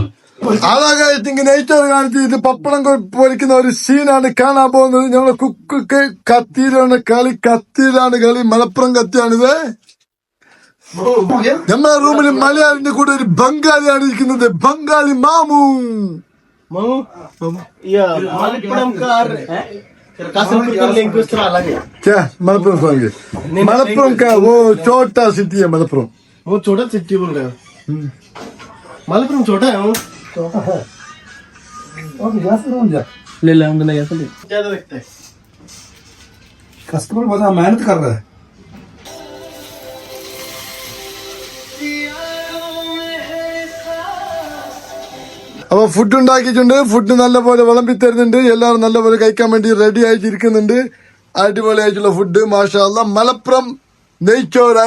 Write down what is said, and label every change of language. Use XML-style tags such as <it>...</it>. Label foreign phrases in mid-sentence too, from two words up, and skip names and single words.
<ml>അതൊക്കെ നെയ്ച്ചോറ് കാണിച്ച് ഇത് പപ്പടം പൊരിക്കുന്ന ഒരു സീനാണ് കാണാൻ പോകുന്നത്. ഞങ്ങളെ കുക്കൊക്കെ കത്തിയിലാണ് കളി മലപ്പുറം കത്തിയാണിത്. നമ്മളെ റൂമിൽ മലയാളിന്റെ കൂടെ ഒരു ബംഗാളിയാണ് ഇരിക്കുന്നത്. ബംഗാളി മാമു.</ml> <hi>मलप्पुरम का वो छोटा सिटी है. मलप्पुरम वो छोटा सिटी बोल रहे हो? मलप्पुरम छोटा है. वो छोटा है. ले ले हम ज्यादा लगता है. कस्टमर बहुत मेहनत कर रहा है.</hi> <ml>അപ്പൊ ഫുഡ് ഉണ്ടാക്കിയിട്ടുണ്ട്. ഫുഡ് നല്ലപോലെ വിളമ്പി തരുന്നുണ്ട്. എല്ലാവരും നല്ലപോലെ കഴിക്കാൻ വേണ്ടി റെഡി ആയിട്ടിരിക്കുന്നുണ്ട്. അടിപൊളിയായിട്ടുള്ള ഫുഡ്,</ml> <ar>ما شاء الله.</ar> <ml>മലപ്പുറം നെയ്ച്ചോറാണ്.</ml>